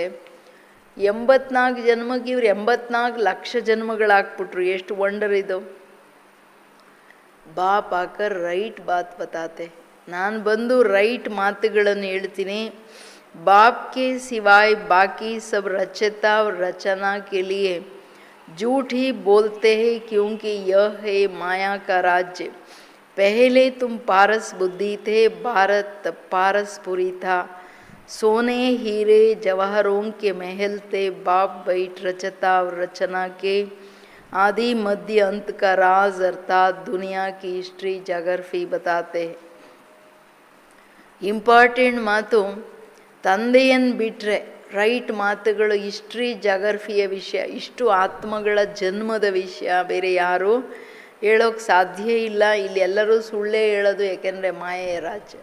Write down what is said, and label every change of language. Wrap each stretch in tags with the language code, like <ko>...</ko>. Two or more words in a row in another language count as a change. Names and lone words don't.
<kn>84 ಜನ್ಮಕ್ಕೆ ಇವ್ರು 84 ಲಕ್ಷ ಜನ್ಮಗಳಾಕ್ಬಿಟ್ರು. ಎಷ್ಟು ವಂಡರ್ ಇದು.</kn> <hi>बाप आकर राइट बात बताते.</hi> <kn>ನಾನು ಬಂದು ರೈಟ್ ಮಾತುಗಳನ್ನು ಹೇಳ್ತೀನಿ.</kn> <hi>बाप के सिवाय बाकी सब रचता रचना के लिये झूठ ही बोलते हैं क्योंकि यह है माया का राज्य. पहले तुम पारस बुद्धि थे, भारत पारसपुरी था. सोने हीरे जवाहरों के महल थे, बाप बैठ रचता रचना के. आदि मध्य अंत का राज अर्थात दुनिया की हिस्ट्री ಜಾಗ್ರಫಿ बताते.</hi> <kn>ಇಂಪಾರ್ಟೆಂಟ್ ಮಾತು. ತಂದೆಯನ್ನು ಬಿಟ್ಟರೆ ರೈಟ್ ಮಾತುಗಳು ಹಿಸ್ಟ್ರಿ ಜಾಗ್ರಫಿಯ ವಿಷಯ, ಇಷ್ಟು ಆತ್ಮಗಳ ಜನ್ಮದ ವಿಷಯ ಬೇರೆ ಯಾರು ಹೇಳೋಕ್ಕೆ ಸಾಧ್ಯ ಇಲ್ಲ. ಇಲ್ಲಿ ಎಲ್ಲರೂ ಸುಳ್ಳೇ ಹೇಳೋದು, ಏಕೆಂದರೆ ಮಾಯೆಯ ರಾಜ್ಯ.</kn>